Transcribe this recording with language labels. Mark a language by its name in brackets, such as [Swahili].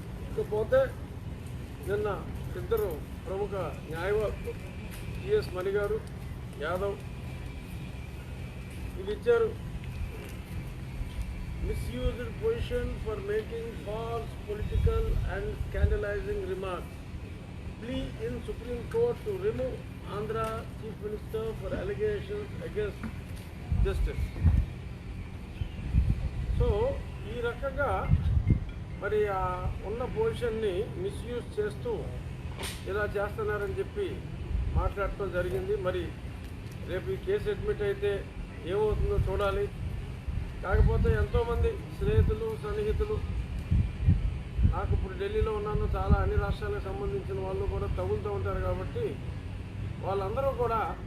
[Telugu] ఇకపోతే నిన్న ఇద్దరు ప్రముఖ న్యాయవాదులు జిఎస్ మణి గారు, యాదవ్ ఇది ఇచ్చారు, [English] misused position for making false political and scandalizing remarks. Plea in Supreme Court to remove Andhra Chief Minister for allegations against justice. [Telugu] So ఈ రకంగా మరి ఆ ఉన్న పొజిషన్ని మిస్యూజ్ చేస్తూ ఇలా చేస్తున్నారని చెప్పి మాట్లాడటం జరిగింది. మరి రేపు ఈ కేసు అడ్మిట్ అయితే ఏమవుతుందో చూడాలి. కాకపోతే ఎంతోమంది స్నేహితులు, సన్నిహితులు, నాకు ఇప్పుడు ఢిల్లీలో ఉన్నాను, చాలా అన్ని రాష్ట్రాలకు సంబంధించిన వాళ్ళు కూడా తగులుతూ ఉంటారు కాబట్టి వాళ్ళందరూ కూడా